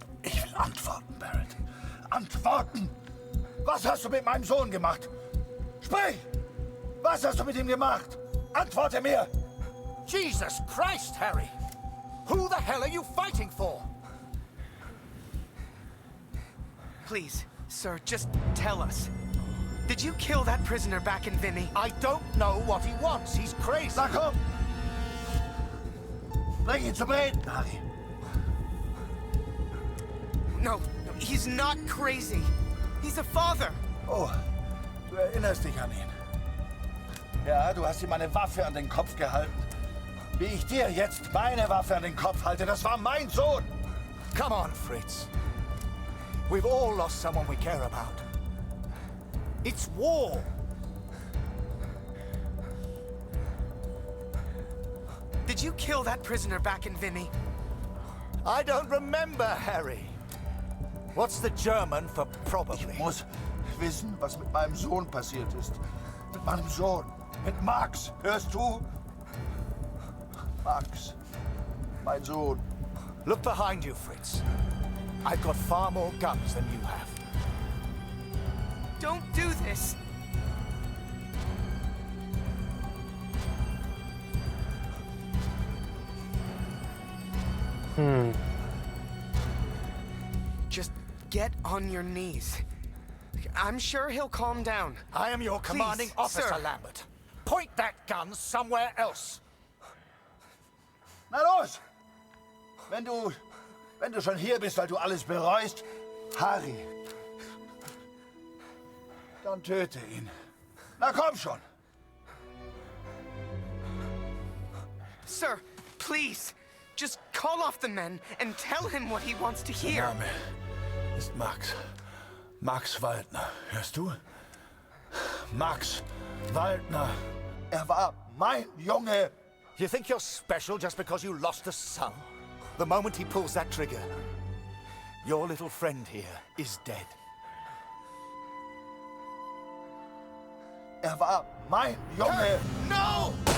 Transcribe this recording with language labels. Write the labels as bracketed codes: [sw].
[de] Ich will antworten, Barrett. Antworten! Was hast du mit meinem Sohn gemacht? Sprich! Was hast du mit ihm gemacht? Antworte mir! [en] Jesus Christ, Harry! Who the hell are you fighting for? Please, sir, just tell us. Did you kill that prisoner back in Vimy? I don't know what he wants. He's crazy. [de] Na komm! Bring ihn zum Reden, Harry. [en] No, he's not crazy. He's a father. [de] Oh, du erinnerst dich an ihn. Ja, du hast ihm eine Waffe an den Kopf gehalten. Wie ich dir jetzt meine Waffe an den Kopf halte, das war mein Sohn. [en] Come on, Fritz. We've all lost someone we care about. It's war. Did you kill that prisoner back in Vimy? I don't remember, Harry. What's the German for probably? [de] Ich muss wissen, was mit meinem Sohn passiert ist. Mit meinem Sohn. Mit Max. Hörst du? Max. Mein Sohn. [en] Look behind you, Fritz. I've got far more guns than you have. Don't do this. Just get on your knees. I'm sure he'll calm down. I am your commanding Please, officer, sir. Lambert. Point that gun somewhere else. [de] Na los! Wenn du schon hier bist, weil du alles bereust, Harry, dann töte ihn. Na komm schon! [en] Sir, please, just call off the men and tell him what he wants to [de] Der [en] hear. [de] Name ist Max. Max Waldner. Hörst du? Max Waldner. Er war mein Junge. [en] You think you're special just because you lost a son? The moment he pulls that trigger, your little friend here is dead. [de] War mein Junge! [en] No!